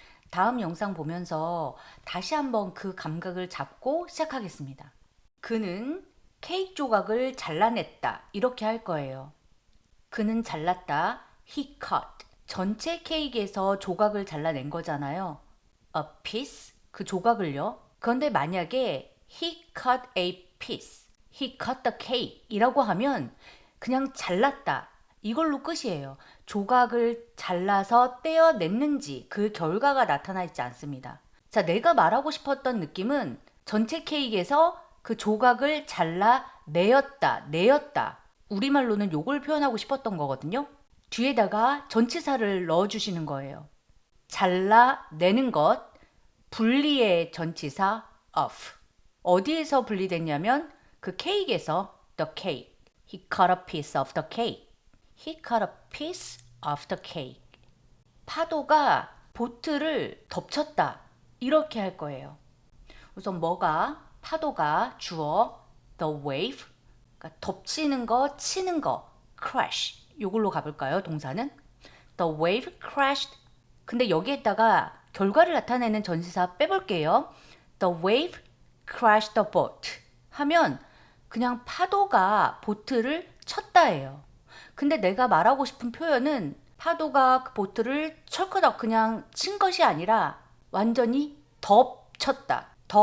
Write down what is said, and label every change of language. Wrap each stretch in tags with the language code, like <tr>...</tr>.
<ko>다음 영상 보면서 다시 한번 그 감각을 잡고 시작하겠습니다. 그는 케이크 조각을 잘라냈다. 이렇게 할 거예요. 그는 잘랐다.</ko> <en>He cut.</en> <ko>전체 케이크에서 조각을 잘라낸 거잖아요.</ko> <en>A piece.</en> <ko>그 조각을요. 그런데 만약에</ko> <en>he cut a piece. He cut the cake</en> <ko>이라고 하면 그냥 잘랐다. 이걸로 끝이에요. 조각을 잘라서 떼어냈는지 그 결과가 나타나 있지 않습니다. 자, 내가 말하고 싶었던 느낌은 전체 케이크에서 그 조각을 내었다. 우리말로는 요걸 표현하고 싶었던 거거든요. 뒤에다가 전치사를 넣어주시는 거예요. 잘라내는 것, 분리의 전치사 of. 어디에서 분리됐냐면 그 케이크에서</ko> <en>the cake. He cut a piece of the cake. He cut a piece of the cake.</en> <ko>파도가 보트를 덮쳤다. 이렇게 할 거예요. 우선 파도가 주어</ko> <en>the wave.</en> <ko>그러니까 덮치는 거, 치는 거. crash. 요걸로 가볼까요? 동사는</ko> <en>the wave crashed.</en> <ko>근데 여기에다가 결과를 나타내는 전치사 빼볼게요.</ko> <en>The wave crashed the boat</en> <ko>하면 그냥 파도가 보트를 쳤다예요. 근데 내가 말하고 싶은 표현은 파도가 그 보트를 철커덕 그냥 친 것이 아니라 완전히 덮쳤다.</ko>